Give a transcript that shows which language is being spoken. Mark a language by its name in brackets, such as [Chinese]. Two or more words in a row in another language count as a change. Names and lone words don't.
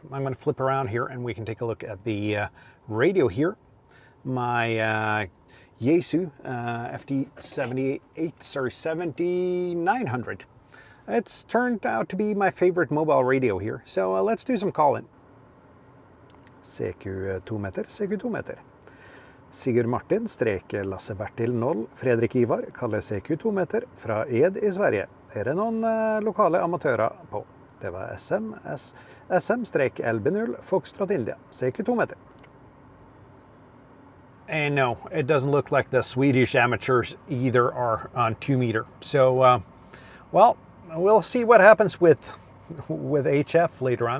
[English] I'm going to flip around here and we can take a look at the radio here. My Yaesu FT 7900. it's turned out to be my favorite mobile radio here. So let's do some calling. CQ 2 meter, CQ 2 meter. [Swedish] Sigurd Martin, strek Lasse Bertil 0, Fredrik Ivar, kaller CQ 2 meter, fra Ed i Sverige. Er det noen lokale amatører på? Det var SM-LB0, [English] Foxtrot India, [Swedish] CQ 2 meter. [English] And no, it doesn't look like the Swedish amateurs either are on 2 meter. So, well, we'll see what happens with HF later on.